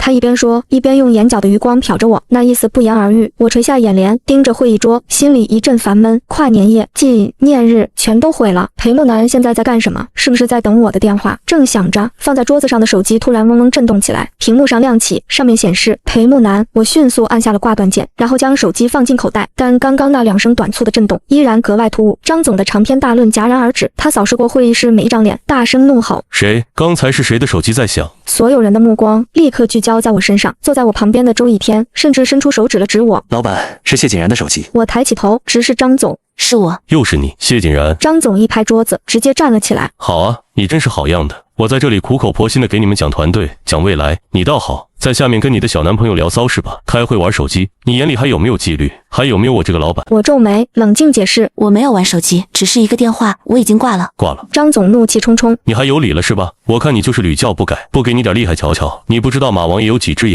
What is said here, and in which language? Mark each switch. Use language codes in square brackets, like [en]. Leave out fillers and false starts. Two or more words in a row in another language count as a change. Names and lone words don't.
[zh] 他一邊說，一邊用眼角的餘光瞟着我，那意思不言而喻。我垂下眼簾，盯着會議桌，心裡一陣煩悶。跨年夜、紀念日全都毀了。裴木南現在在幹什麼？是不是在等我的電話？正想着，放在桌子上的手機突然嗡嗡震動起來，屏幕上亮起，上面顯示裴木南。我迅速按下了掛斷鍵，然後將手機放進口袋。但剛剛那2聲短促的震動依然格外突兀。張總的長篇大論戛然而止，他掃視過會議室每一張臉，大聲怒吼： 誰？剛才是誰的手機在響？所有人的目光立刻聚焦在我身上，坐在我旁邊的周以天甚至伸出手指了指我。老板，是謝景然的手機。我抬起頭，直视張总。是我。又是你，謝景然。张总一拍桌子，直接站了起来。好啊，你真是好樣的。我在这裡苦口婆心的給你們講團隊，講未來，你倒好，在下面跟你的小男朋友聊騷是吧？開會玩手機，你眼裡還有沒有紀律？還有沒有我這個老闆？我皺眉，冷靜解釋，我沒有玩手機，只是一個電話，我已經掛了。掛了。張總怒氣沖沖，你還有理了是吧？我看你就是屢教不改，不給你點厲害瞧瞧。你不知道馬王爺有幾隻眼？